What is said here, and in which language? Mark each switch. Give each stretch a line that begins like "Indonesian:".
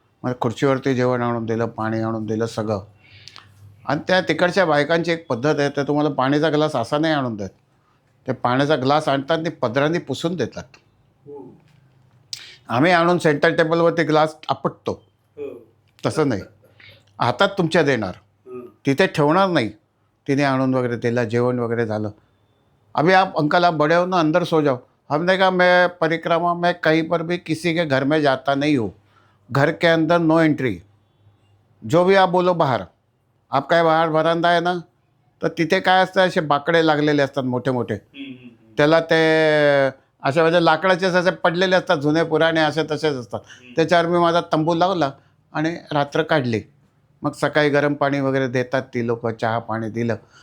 Marathi: मग खुर्चीवरती जेवण आणून दिलं, पाणी आणून दिलं सगळं. आणि त्या तिकडच्या बायकांची एक पद्धत आहे, तर तुम्हाला पाण्याचा ग्लास असा नाही आणून देत, ते पाण्याचा ग्लास आणतात आणि पदरांनी पुसून देतात. आम्ही आणून सेंटर टेबलवरती ग्लास आपटतो. तसं नाही, हातात तुमच्या देणार, तिथे ठेवणार नाही. तिने आणून वगैरे दिला, जेवण वगैरे झालं.
Hindi: अभी आप अंकल आप बड़े हो ना, अंदर सो जाओ. हमने कहा मैं परिक्रमा में कहीं पर भी किसी के घर में जाता नहीं हूँ. घर के अंदर नो एंट्री. जो भी आप बोलो बाहर.
Marathi: आप काय बाहेर वरांदा आहे ना, तर तिथे काय असतं, असे बाकडे लागलेले असतात मोठे मोठे. त्याला ते अशा म्हणजे लाकडाचेच असे पडलेले असतात, जुने पुराणे असे तसेच असतात. त्याच्यावर मी माझा तंबू लावला आणि रात्र काढली. मग सकाळी गरम पाणी वगैरे देतात ती लोक, चहा पाणी दिलं.